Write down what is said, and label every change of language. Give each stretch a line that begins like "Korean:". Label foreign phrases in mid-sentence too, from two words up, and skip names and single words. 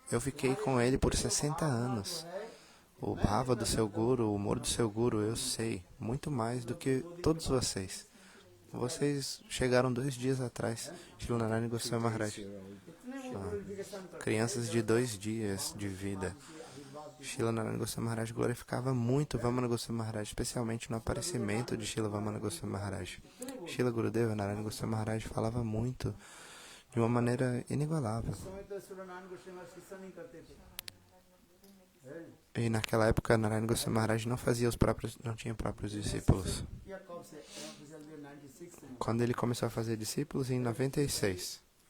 Portuguese: Eu fiquei com ele por 60 anos. O bhava do seu Guru, o humor do seu Guru, eu sei muito mais do que todos vocês. Vocês chegaram 2 dias atrás, Srila Narayana Goswami Maharaj. Crianças de 2 dias de vida. Srila Narayana Goswami Maharaj glorificava muito Vamana Goswami Maharaj, especialmente no aparecimento de Srila Vamana Goswami Maharaj. Srila Gurudeva Narayana Goswami Maharaj falava muito, de uma maneira inigualável. E naquela época Narayana Goswami Maharaj não tinha próprios discípulos. Quando ele começou a fazer discípulos em 96.